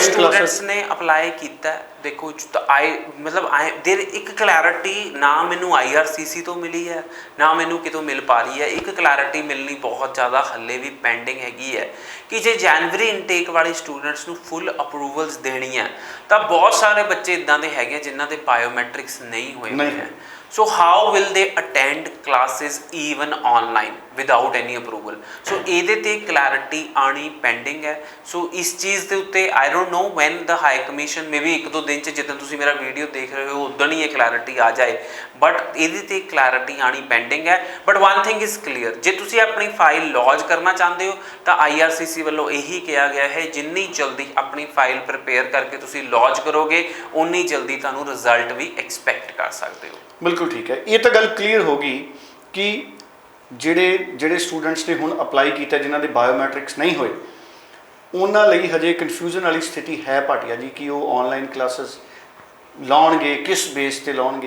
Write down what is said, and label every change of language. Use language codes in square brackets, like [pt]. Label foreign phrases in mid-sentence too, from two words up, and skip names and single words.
[pa] ਸਟੂਡੈਂਟਸ ਨੇ ਅਪਲਾਈ ਕੀਤਾ, ਦੇਖੋ ਦੇਰ ਇੱਕ ਕਲੈਰਿਟੀ ਨਾ ਮੈਨੂੰ IRCC ਤੋਂ ਮਿਲੀ ਹੈ, ਨਾ ਮੈਨੂੰ ਕਿਤੋਂ ਮਿਲ ਪਾ ਰਹੀ ਹੈ। ਇੱਕ ਕਲੈਰਿਟੀ ਮਿਲਣੀ ਬਹੁਤ ਜ਼ਿਆਦਾ ਹੱਲੇ ਵੀ ਪੈਂਡਿੰਗ ਹੈਗੀ ਹੈ ਕਿ ਜੇ [en] January intake [pa] ਵਾਲੇ ਸਟੂਡੈਂਟਸ ਨੂੰ [en] full approvals [pa] ਦੇਣੀ ਹੈ, ਤਾਂ ਬਹੁਤ ਸਾਰੇ ਬੱਚੇ ਇੱਦਾਂ ਦੇ ਹੈਗੇ ਜਿਨ੍ਹਾਂ ਦੇ ਬਾਇਓਮੈਟ੍ਰਿਕਸ ਨਹੀਂ ਹੋਏ ਹੋਏ ਹੈ। [en] So how will they attend classes even online without any approval? [pa] So ਇਹਦੇ ਤੇ clarity ਆਣੀ pending ਹੈ। ਸੋ ਇਸ ਚੀਜ਼ ਦੇ ਉੱਤੇ [en] I don't know when the high commission maybe [pa] 1-2 ਦਿਨ 'ਚ ਜਿੱਦਾਂ ਤੁਸੀਂ ਮੇਰਾ ਵੀਡੀਓ ਦੇਖ ਰਹੇ ਹੋ ਉਦੋਂ ਹੀ ਇਹ clarity ਆ ਜਾਏ, ਬਟ ਇਹਦੇ ਤੇ clarity ਆਣੀ pending ਹੈ। ਬਟ [en] one thing is clear, [pa] ਜੇ ਤੁਸੀਂ ਆਪਣੀ ਫਾਈਲ ਲੌਂਚ ਕਰਨਾ ਚਾਹੁੰਦੇ ਹੋ ਤਾਂ IRCC ਵੱਲੋਂ ਇਹੀ ਕਿਹਾ ਗਿਆ ਹੈ, ਜਿੰਨੀ ਜਲਦੀ ਆਪਣੀ ਫਾਈਲ ਪ੍ਰਿਪੇਅਰ ਕਰਕੇ ਤੁਸੀਂ ਲੌਂਚ ਕਰੋਗੇ ਉਨੀ ਜਲਦੀ ਤੁਹਾਨੂੰ ਰਿਜ਼ਲਟ ਵੀ ਐਕਸਪੈਕਟ ਕਰ ਸਕਦੇ ਹੋ। ਬਿਲਕੁਲ ਠੀਕ ਹੈ। ਇਹ ਤਾਂ ਗੱਲ ਕਲੀਅਰ ਹੋ ਗਈ ਕਿ ਜਿਹੜੇ ਸਟੂਡੈਂਟਸ ਨੇ ਹੁਣ ਅਪਲਾਈ ਕੀਤਾ ਜਿਨ੍ਹਾਂ ਦੇ ਬਾਇਓਮੈਟ੍ਰਿਕਸ ਨਹੀਂ ਹੋਏ, ਉਹਨਾਂ ਲਈ ਹਜੇ ਕਨਫਿਊਜ਼ਨ ਵਾਲੀ ਸਥਿਤੀ ਹੈ ਭਾਟੀਆ ਜੀ ਕਿ ਉਹ [en] online classes [pa] ਲਾਉਣਗੇ, ਕਿਸ ਬੇਸ ਤੇ ਲਾਉਣਗੇ।